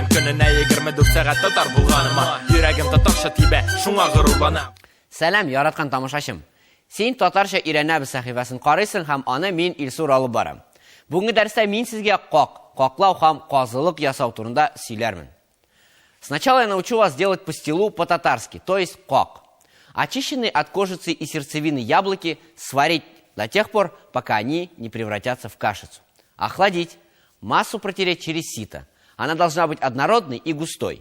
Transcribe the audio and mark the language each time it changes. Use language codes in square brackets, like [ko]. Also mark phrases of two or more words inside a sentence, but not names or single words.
[tt] Көненә 24 сәгать татар булганыма, йөрәгем татарча тибә, шуңа горурланам. Сәлам, яраткан тамашачым. Син татарча өйрәнәбез сәхифәсен карыйсың һәм аны мин Илсур алып барам. Бүгенге дәрестә мин сезгә каклау һәм казылык ясау турында сөйләрмен. [ru] Сначала я научу вас делать пастилу по-татарски, то есть как. Очищенные от кожицы и сердцевины яблоки сварить до тех пор, пока они не превратятся в кашицу. Охладить. Массу протереть через сито. Она должна быть однородной и густой.